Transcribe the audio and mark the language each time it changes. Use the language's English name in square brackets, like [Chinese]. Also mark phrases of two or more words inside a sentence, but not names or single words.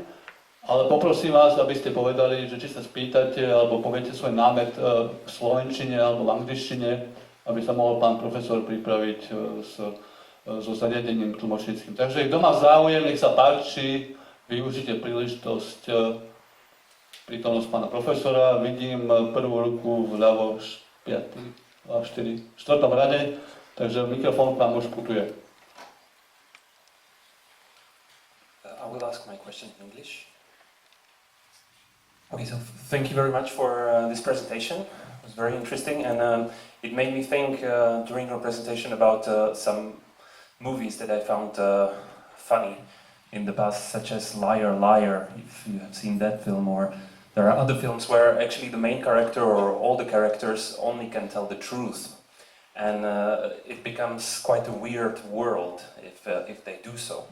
[Slovak] Ale poprosím vás, aby ste povedali, že či sa spýtate alebo poviete svoj námet v slovenčine alebo v angličtine, aby sa mohol pán profesor pripraviť so zariadením tlmočníckym. Takže kto má záujem, nech sa páči, využite príležitosť prítomnosť pána profesora. Vidím prvú ruku vľavo v 4. rade, takže mikrofón vám už putuje. [English] I will ask my question in English. Okay, so thank you very much for this presentation. It was very interesting, and it made me think during your presentation about some movies that I found funny in the past, such as Liar, Liar, if you have seen that film, or there are other films where actually the main character or all the characters only can tell the truth, and it becomes quite a weird world if they do so.